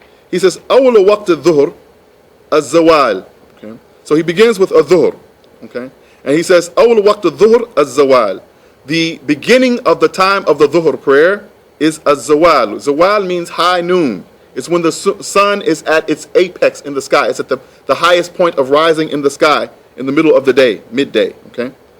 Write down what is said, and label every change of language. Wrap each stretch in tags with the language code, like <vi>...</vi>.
<en>He says,</en> <ar>أول وقت الظهر الزوال.</ar> <en>Okay. So he begins with Ad-Duhr, okay? And he says,</en> <ar>أول وقت الظهر الزوال.</ar> <en>The beginning of the time of the Dhuhr prayer is Az-Zawal. Zawal means high noon. It's when the sun is at its apex in the sky. It's at the highest point of rising in the sky in the middle of the day, midday, okay?</en>